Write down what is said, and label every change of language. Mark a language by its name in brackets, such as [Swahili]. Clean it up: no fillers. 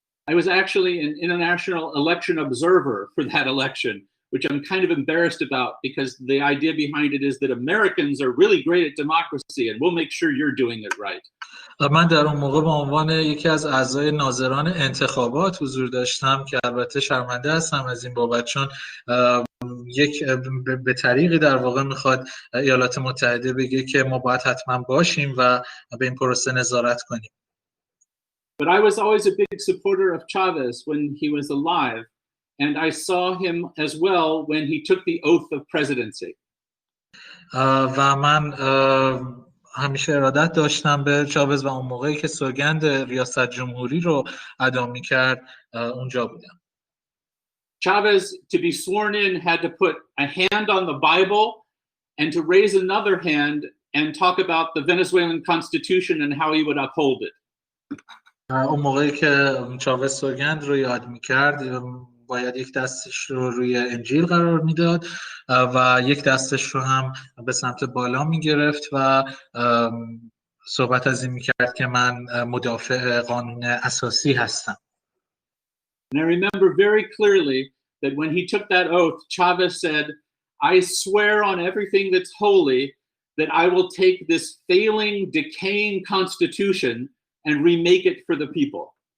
[English] I was actually an international election observer for that election, which I'm kind of embarrassed about because the idea behind it is that Americans are really great at democracy and we'll make sure you're doing it right. [Persian] من در اون موقع به عنوان یکی از اعضای ناظران انتخابات حضور داشتم که البته شرمنده هستم از این بابت، چون یک به طریقی در واقع میخواد ایالات متحده بگه که ما باید حتما باشیم و به این پروسه نظارت کنیم. [English] But I was always a big supporter of Chavez when he was alive, and I saw him as well when he took the oath of presidency. [Persian] و من همیشه ارادت داشتم به چاوز و اون موقعی که سوگند ریاست جمهوری رو ادا می‌کرد اونجا بودم. [English] Chavez, to be sworn in, had to put a hand on the Bible and to raise another hand and talk about the Venezuelan Constitution and how he would uphold it. [Persian] اون موقعی که چاوز سوگند رو یاد می‌کرد باید یک دستش رو روی انجیل قرار میداد و یک دستش رو هم به سمت بالا میگرفت و صحبت از این میکرد که من مدافع قانون اساسی هستم. [English] And I remember very clearly that when he took that oath, Chavez said, I swear on everything that's holy that I will take this failing, decaying constitution and remake it for the people.